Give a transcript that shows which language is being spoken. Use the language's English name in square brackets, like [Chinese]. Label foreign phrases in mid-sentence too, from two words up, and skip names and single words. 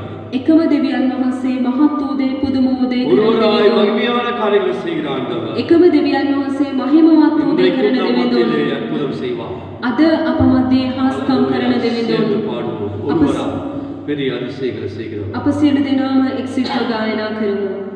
[Sinhala] එකම දෙවියන් වහන්සේ මහත් වූ දේ පුදුම වූ දේ [Tamil] ஒருவராய் மகிமையான காரியங்களை செய்கிற ஆண்டவர் [Sinhala] එකම දෙවියන් වහන්සේ මහිමවත් වූ දේ කරන දෙවිඳුන් [Tamil] அற்புதம் செய்வார் [Sinhala] අද අප මැදේ හාස්කම් කරන දෙවිඳුන් [Tamil] பாடுவோம் ஒருவராய் பெரிய அதிசயங்களை செய்கிறவர் [Sinhala] අප සියලු දෙනාම එක්සිත්ව ගායනා කරමු